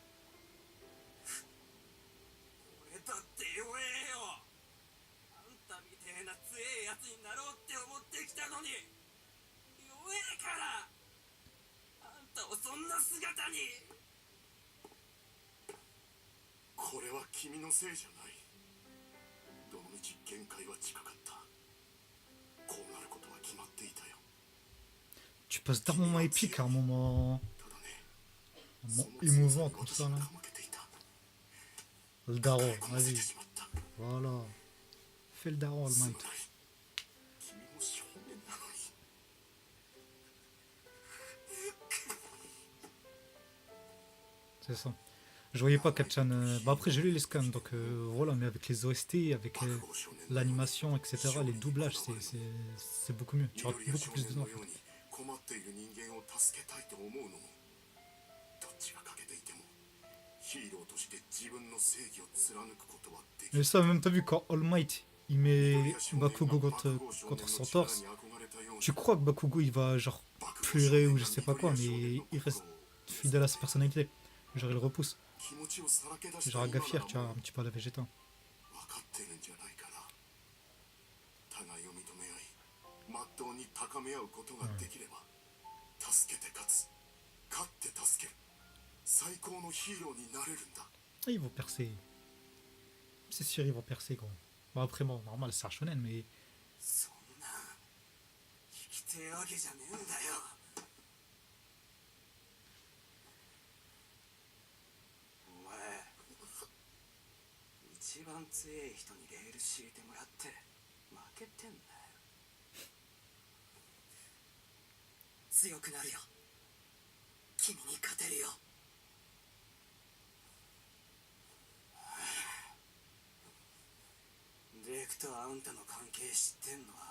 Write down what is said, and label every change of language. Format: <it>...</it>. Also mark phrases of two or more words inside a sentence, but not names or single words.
<ja>俺だって弱えよあんたみてえな強えやつになろうって思ってきたのに弱えからあんたをそんな姿にこれは君のせいじゃないどのみち限界は近かったこうなることは決まっていたよ</ja> <fr>Tu passes d'un moment épique à un moment</fr> <ja>ただね</ja> <fr>émouvant comme ça là.</fr> <ja>負けていた</ja> <fr>Le daron,</fr> <ja>こなせ</ja> <fr>vas-y.</fr> <ja>てしまった</ja> <fr>Voilà. Fais le daron, le</fr> <ja>すま</ja> <fr>Maito.</fr> <ja>ない君も少年なのに</ja> <fr>C'est ça. Je voyais pas Kachan. Bah après, j'ai lu les scans, donc voilà, mais avec les OST, avec l'animation, etc., les doublages, c'est beaucoup mieux. Tu rates beaucoup plus dedans. En fait.</fr> <ja>困っている人間を助けたいと思うのもどっちが欠けていてもヒーローとして自分の正義を貫くことはでき</ja> <fr>Mais ça, même t'as vu, quand All Might, il met Bakugo contre son torse, tu crois que Bakugo, il va genre pleurer ou je sais pas quoi, mais il reste fidèle à sa personnalité. Genre, il le repousse.</fr> <ja>気持ちをさらけ出した</ja> <fr>Genre,</fr> <ja>今な</ja> <fr>Gafier,</fr> <ja>ら</ja> <fr>tu vois, un petit peu à la Vegeta.</fr> <ja>分かってるんじゃないかな互いを認め合いまっとうに高め合うことができれば、助けて勝つ勝って助ける最高のヒーローになれるんだ</ja> <fr>Et ils vont percer. C'est sûr, ils vont percer, gros. Bon, après, bon, normal, c'est un shonen, mais</fr> <ja>そんな生きてえわけじゃねえんだよお前一番強え人にレール敷いてもらって負けてんだよ強くなるよ君に勝てるよクとあんたの関係知ってんのは</ja>